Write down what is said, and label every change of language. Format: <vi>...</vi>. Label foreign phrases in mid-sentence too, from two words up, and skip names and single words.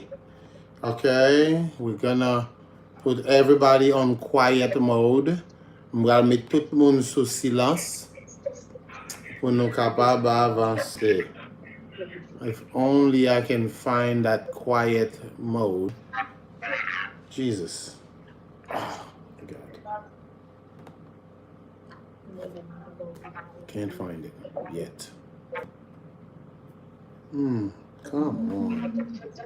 <en>Okay, we're gonna put everybody on quiet mode.</en> <ht>Mwa met tout moun sou silence pou nou kapab avanse.</ht> <en>If only I can find that quiet mode. Jesus. Oh, God. Can't find it yet. Come on.</en>